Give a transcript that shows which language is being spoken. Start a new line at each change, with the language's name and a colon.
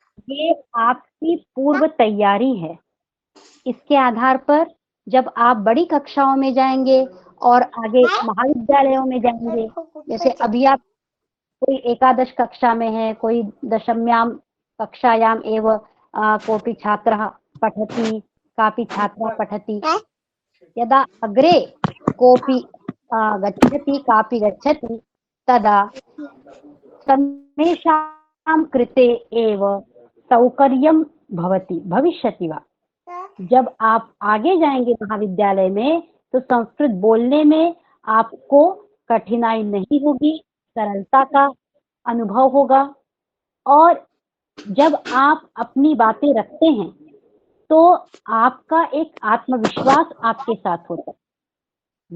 Hindi: ये आपकी पूर्व तैयारी है। इसके आधार पर जब आप बड़ी कक्षाओं में जाएंगे और आगे महाविद्यालयों में जाएंगे, जैसे अभी आप कोई एकादश कक्षा में है, कोई
Sanskrit: दशम्यां कक्षायाम एव कोऽपि छात्रः पठति, कापि छात्रा पठति। यदा अग्रे कोऽपि गच्छति, कापि गच्छति, तदा सर्वेषां कृते एव सौकर्यं भविष्यति वा।
Hindi: जब आप आगे जाएंगे महाविद्यालय में तो संस्कृत बोलने में आपको कठिनाई नहीं होगी, सरलता का अनुभव होगा। और जब आप अपनी बातें रखते हैं तो आपका एक आत्मविश्वास आपके साथ होता है।